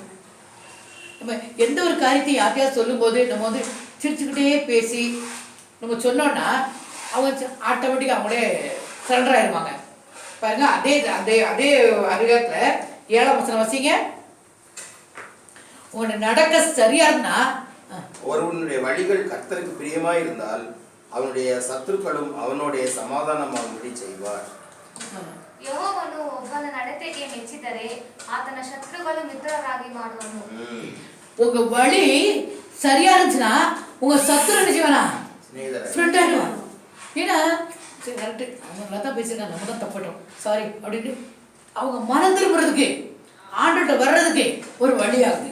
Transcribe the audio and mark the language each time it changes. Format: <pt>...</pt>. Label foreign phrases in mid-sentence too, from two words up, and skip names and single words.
<ta>நம்ம எந்த ஒரு காரியத்தையும் யார்ட்டையாவது சொல்லும் போது நம்ம வந்து சிரிச்சுக்கிட்டே பேசி நம்ம சொன்னோம்னா அவங்க ஆட்டோமேட்டிக்காக அவங்களே சரண்டர் ஆயிடுவாங்க. பாருங்க, அதே அதே அதே அதிகாரத்துல 7ஆம் வசனம் வாசிங்க. உன்னை நடக்க சரியா இருந்தா ஒருவனுடைய வழிகள் கர்த்தருக்கு பிரியமாய் இருந்தால் அவனுடைய சத்துருக்களும் அவனுடைய சமாதானமாகும்படி செய்வார்.</ta> <kn>ಯೆಹೋವನು ಒಬ್ಬನ ನಡತೆಗೆ ಮೆಚ್ಚಿದರೆ ಆತನ ಶತ್ರುಗಳು ಮಿತ್ರರಾಗಿ ಮಾಡುವನು.</kn> <ta>உங்க வழி சரியா இருந்துச்சுன்னா உங்க சத்துரு என்ன செய்வானா? ஃப்ரெண்ட் ஆயிடுவான். ஏன்னா சரி கரெக்டு, அவங்க நல்லா தான் பேசியிருக்காங்க, நம்ம தான் தப்பட்டோம், சாரி அப்படின்னு அவங்க மனம் திரும்புறதுக்கு ஆண்டுகிட்ட வர்றதுக்கு ஒரு வழியாகுது.</ta>